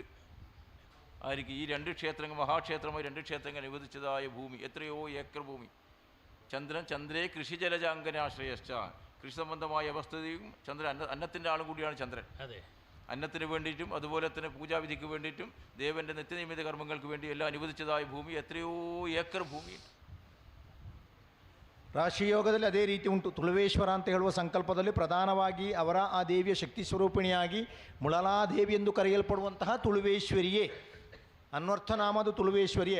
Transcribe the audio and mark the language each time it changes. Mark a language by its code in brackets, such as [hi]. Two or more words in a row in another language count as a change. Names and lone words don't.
[ml] ആയിരിക്കും ഈ 2 ക്ഷേത്രങ്ങൾ മഹാക്ഷേത്രമായി 2 ക്ഷേത്രങ്ങൾ അനുവദിച്ചതായ ഭൂമി എത്രയോ ഏക്കർ ഭൂമി. [sa] ചന്ദ്രേ കൃഷിജലജാങ്കനാശ്രയശ്ച, [ml] കൃഷി സംബന്ധമായ അവസ്ഥയും ചന്ദ്രൻ അന്നത്തിൻ്റെ ആളും കൂടിയാണ് ചന്ദ്രൻ. അതെ, അന്നത്തിന് വേണ്ടിയിട്ടും അതുപോലെ തന്നെ പൂജാവിധിക്ക് വേണ്ടിയിട്ടും ദേവൻ്റെ നിത്യനിയമിത കർമ്മങ്ങൾക്ക് വേണ്ടി എല്ലാം അനുവദിച്ചതായ ഭൂമി എത്രയോ ഏക്കർ ഭൂമി. [kn] ರಾಶಿಯೋಗದಲ್ಲಿ ಅದೇ ರೀತಿ ಉಂಟು. ತುಳುವೇಶ್ವರ ಅಂತ ಹೇಳುವ ಸಂಕಲ್ಪದಲ್ಲಿ ಪ್ರಧಾನವಾಗಿ ಅವರ ಆ ದೇವಿಯ ಶಕ್ತಿ ಸ್ವರೂಪಿಣಿಯಾಗಿ ಮುಳಲಾದೇವಿ ಎಂದು ಕರೆಯಲ್ಪಡುವಂತಹ ತುಳುವೇಶ್ವರಿಯೇ ಅನ್ವರ್ಥನಾಮದು ತುಳುವೇಶ್ವರಿಯೇ.